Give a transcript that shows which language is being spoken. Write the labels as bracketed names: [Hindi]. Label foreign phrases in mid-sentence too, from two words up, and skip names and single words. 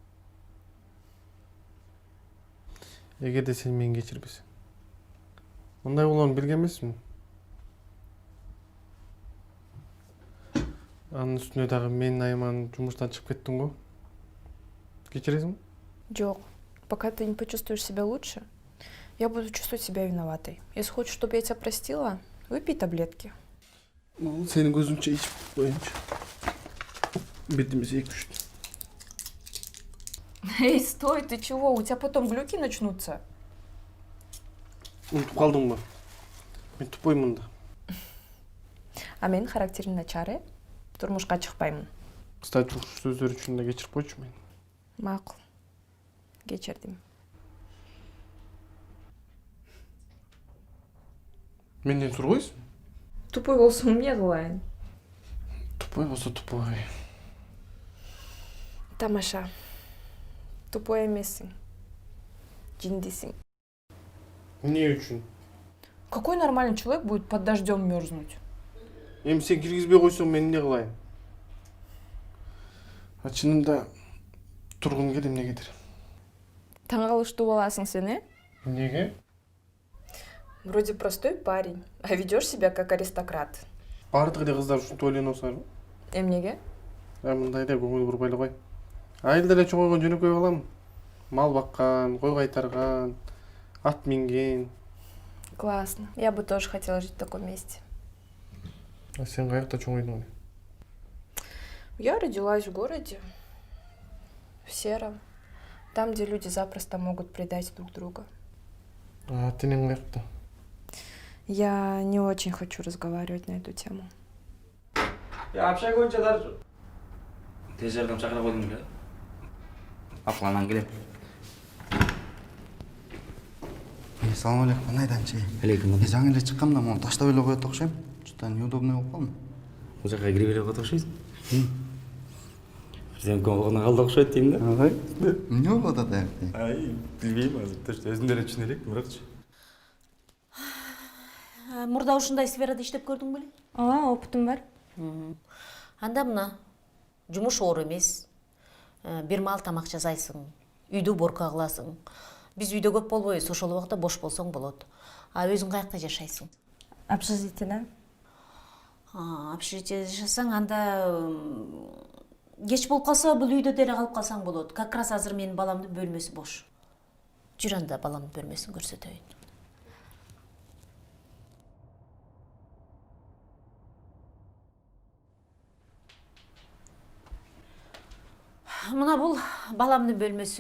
[Kyrgyz] Эгерде сен мени кечирбесең. Мындай болгонун билген эмесмин. Анын үстүнө дагы мен Айман жумуштан чыгып кеттим го. Кечиресиңби? Жок. [Russian] Пока ты не почувствуешь себя лучше, я буду чувствовать себя виноватой. Если хочешь, чтобы я тебя простила, выпей таблетки. [Kyrgyz] Сенин көзүңчө ичип коеюнчу. Бетимиз 2-3. Эй, [Russian] стой, ты чего? У тебя потом глюки начнутся. [Kyrgyz] Унутуп калдыңбы? Мен тупоймун да. А менин характерим начар, турмушка чыкпаймын. Кстати, ушу сөздөр үчүн да кечирип койчу мени. Макул. Кечирдим. Менден сургойсуң? Тупой болсоң эмне кылайын? Тупой болсо тупой. Тамаша. Тупой эмессиң. Жиндисиң. Эмне үчүн? [Russian] Какой нормальный человек будет под дождем мерзнуть? [Kyrgyz] Эми сен киргизбей койсоң мен эмне кылайын? Чынында тургум келет эмнегедир. Таң калыштуу боласың сен, э? Эмнеге? [Russian] Вроде простой парень, а ведешь себя как аристократ. [Kyrgyz] Бардык эле кыздар ушинтип ойлонуп атышарбы? Эмнеге? Мындай эле көңүл бурбай эле кой. Айылда эле чоңойгон жөнөкөй балам. Мал баккан, кой кайтарган, ат минген. Классно. [Russian] Я бы тоже хотела жить в таком месте. [Kyrgyz] А сен каякта чоңойдуң? [Russian] Я родилась в городе, в сером, там, где люди запросто могут предать друг друга. [Kyrgyz] А тенең каякта? [Russian] Я не очень хочу разговаривать на эту тему. Я общак [Kyrgyz] боюнча дар. Тез жардам чакыра койдуң беле? Афланан келем. Салам алейкум, кандайданчы? Алейкум. Жаңы эле чыккам да муну таштап эле коет окшойм. [Russian] Что-то неудобный [Kyrgyz] болуп калдым. Бул жака кирип эле коет окшойсуң. Сен көңүлүңө калды окшойт дейм да. Ага. Эмне болуп атат аякта? Ай, билбейм азыр. Точно өзүм деле түшүнө элек, бирокчу. Мурда ушундай сферада иштеп көрдүң беле? Ооба, опытым бар. Анда мына жумуш оор эмес. Бир маал тамак жасайсың, үйдү уборка кыласың. Биз үйдө көп болбойбуз, ошол убакта бош болсоң болот. А өзүң каякта жашайсың? Общежитиеда. Общежитиеде жашасаң, анда кеч болуп калса бул үйдө деле калып калсаң болот. Как раз азыр менин баламдын бөлмөсү бош. Жүр анда баламдын бөлмөсүн көрсөтөйүн. Мына бул баламдын бөлмөсү.